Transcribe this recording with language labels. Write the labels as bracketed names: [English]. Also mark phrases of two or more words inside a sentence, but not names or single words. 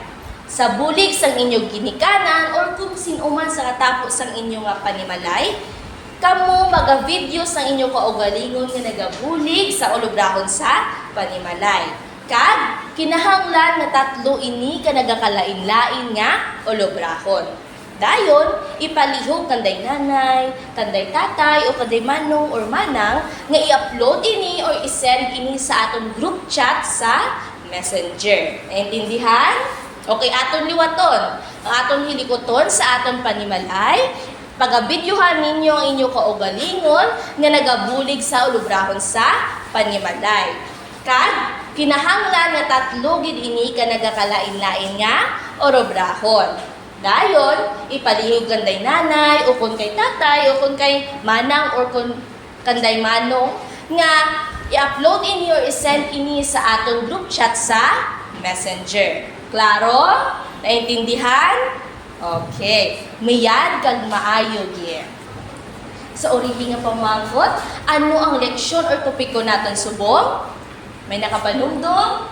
[Hiligaynon] Sa bulig sang inyong ginikanan or kung sinuman sa katapos sang inyo nga panimalay, kamo maga-video sang inyong kaugalingon nga nagabulig sa ulubrahon sa panimalay. Kag kinahanglan nga tatlo ini ka nagakalain-lain nga ulubrahon. Dayon, ipalihog kanday nanay, kanday tatay, o kanday manong or manang nga i-upload ini or i-send ini sa aton [English] group chat [Hiligaynon] sa Messenger. Naintindihan? Okay, aton liwaton. Ang aton hilikoton sa aton panimalay, pag-videohan ninyo ang inyong kaugalingon nga nagabulig sa ulubrahon sa panimalay. Kag, kinahanglan nga tatlo gid ini ka nagakalain-lain nga ulubrahon. Dayon, ipalihog kanday nanay, o kun kay tatay, o kun kay manang, or kun kanday manong, nga i-upload ini or i-send ini sa aton [English] group chat [Hiligaynon] sa Messenger. Klaro? Naintindihan? Okay. Mayad kag maayo gyud. Sa orihi nga pamangkot, ano ang leksyon or topiko naton subong? May nakapanumdum?